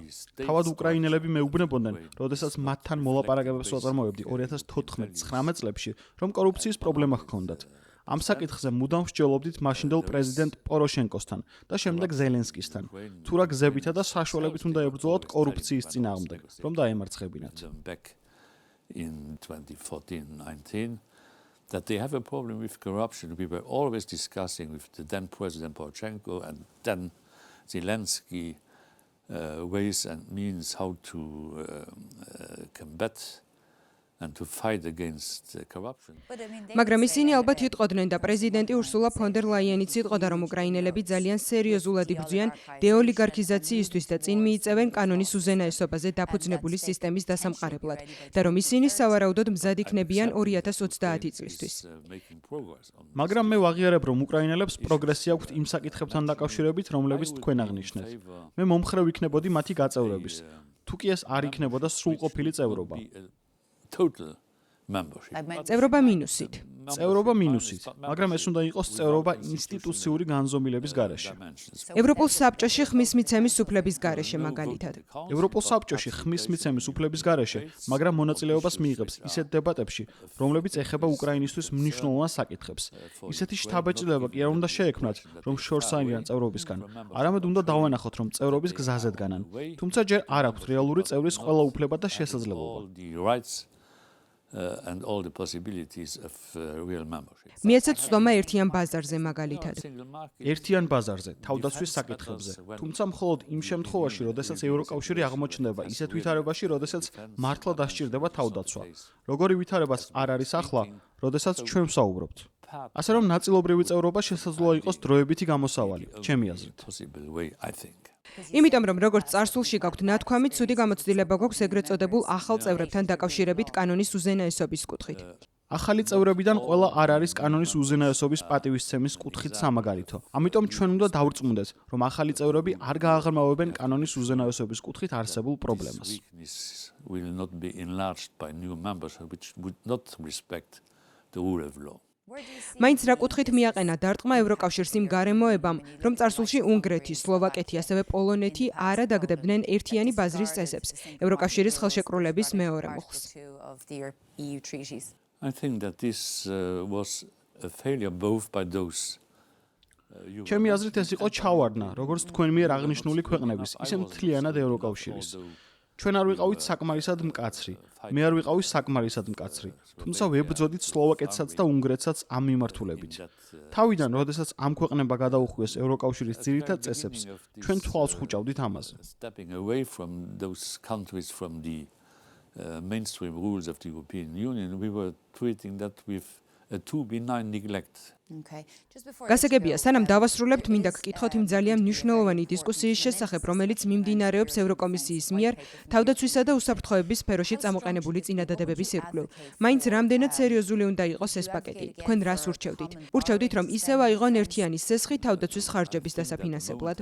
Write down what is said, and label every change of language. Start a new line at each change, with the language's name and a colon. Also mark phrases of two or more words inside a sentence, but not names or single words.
Georgian: თავად უკრაინელები მეუბნებოდნენ, როდესაც მათთან მოლაპარაკებებს ვაწარმოებდი 2014-19 წლებში, რომ კორუფციის პრობლემა ჰქონდათ. ამ საკითხზე მუდამ ვსჯელობდით მაშინდელ პრეზიდენტ პოროშენკოსთან და შემდეგ ზელენსკისთან. თუ რა გზებითა და საშუალებით უნდა ებრძოლოთ კორუფციის წინააღმდეგ, რომ დაემარცხებინათ.
English: In 2014-19 that they have a problem with corruption. We were always discussing with the then President Poroshenko and then Zelensky ways and means how to combat and to fight against corruption.
Georgian: მაგრამ ისინი ალბათ იტყოდნენ და პრეზიდენტი ურსულა ფონ დერ ლაიენიც იტყოდა, რომ უკრაინელები ძალიან სერიოზულად იბრძვიან დეოლიგარქიზაციისთვის და წინ მიიწევენ კანონის უზენაესობაზე დაფუძნებული სისტემის დასამყარებლად და რომ ისინი სავარაუდოდ მზად იქნებიან 2030 წლისთვის. მაგრამ მე ვაღიარებ, რომ უკრაინელებს პროგრესი აქვთ იმ საკითხებთან დაკავშირებით, რომლებიც თქვენ აღნიშნეთ. მე მომხრე ვიქნებოდი მათი გაწევრების. თუ კი ეს არ იქნებოდა სრულყოფილი წევრობა.
English: Total membership.
Georgian: წევრობა მინუსით. წევრობა მინუსით, მაგრამ ეს უნდა იყოს წევრობა ინსტიტუციური განზომილების გარეშე. ევროპულ საბჭოში ხმის მიცემის უფლების გარეშე მაგალითად. ევროპულ საბჭოში ხმის მიცემის უფლების გარეშე, მაგრამ მონაწილეობას მიიღებს ისეთ დებატებში, რომლებიც ეხება უკრაინისთვის მნიშვნელოვან საკითხებს. ისეთი შთაბეჭდილება კი არ უნდა შეექმნათ, რომ შორს არიან წევრობისგან. არამედ უნდა დავანახოთ, რომ წევრობის გზაზე დგანან. თუმცა ჯერ არ აქვთ რეალური წევრის ყველა უფლება და შესაძლებლობა.
English: And all the possibilities of real membership.
Georgian: მიეცეთ სწომა ერთიან ბაზარზე მაგალითად. ერთიან ბაზარზე, თავდაცვის საკითხებზე. თუმცა მხოლოდ იმ შემთხვევაში, როდესაც ევროკავშირი აღმოჩნდება ისეთ ვითარებაში, როდესაც მართლა დასჭირდება თავდაცვა. როგორი ვითარებაც არ არის ახლა, როდესაც ჩვენ ვსაუბრობთ. ასე რომ ნაწილობრივი წევრობა შესაძლოა იყოს დროებითი გამოსავალი, ჩემი აზრით. იმიტომ რომ როგორც წარსულში გაქვთ ნათქვამი, ცუდი გამოცდილება გვაქვს ეგრეთ წოდებულ ახალ წევრებთან დაკავშირებით კანონის უზენაესობის კუთხით. ახალი წევრებიდან ყველა არ არის კანონის უზენაესობის პატივისცემის კუთხით სამაგალითო. ამიტომ ჩვენ უნდა დავრწმუნდეთ, რომ ახალი წევრები არ გააღრმავებენ კანონის უზენაესობის კუთხით არსებულ პრობლემას.
English: Will not be enlarged by new members which would not respect the rule of law.
Georgian: მაინც რა კუთხით მიაყენა დარტყმა ევროკავშირს იმ გარემოებამ, რომ წარსულში უნგრეთი, სლოვაკეთი, ასევე პოლონეთი არ ადაგდებდნენ ერთიანი ბაზრის წესებს, ევროკავშირის ხელშეკრულების მეორე მუხლს.
English: I think that this was a failure both by those
Georgian: ჩემი აზრით ეს იყო ჩავარდნა, როგორც თქვენ მიერ აღნიშნული ქვეყნების, ისე მთლიანად ევროკავშირის. ჩვენ არ ვიყავით საკმარისად მკაცრი, მე არ ვიყავი საკმარისად მკაცრი, თუმცა ვებრძოდით სლოვაკეთსაც და უნგრეთსაც ამ მიმართულებით. თავიდან, როდესაც ამ ქვეყნებმა გადაუხვიეს ევროკავშირის ძირითად წესებს, ჩვენ თვალს ხუჭავდით ამაზე.
English: Stepping away from those countries from the mainstream rules of the European Union, we were treating that with to benign neglect. Okay. Just before
Georgian: გასაგებია, სანამ დავასრულებთ, მინდა გკითხოთ იმ ძალიან მნიშვნელოვანი დისკუსიის შესახებ, რომელიც მიმდინარეობს ევროკომისიის მიერ თავდაცვისა და უსაფრთხოების სფეროში წამოყენებული წინადადებების ირგვლივ. მაინც რამდენად სერიოზული უნდა იყოს ეს პაკეტი? თქვენ რას ურჩევდით? ურჩევდით, რომ ისევ აიღონ ერთიანი სესხი თავდაცვის ხარჯების დასაფინანსებლად?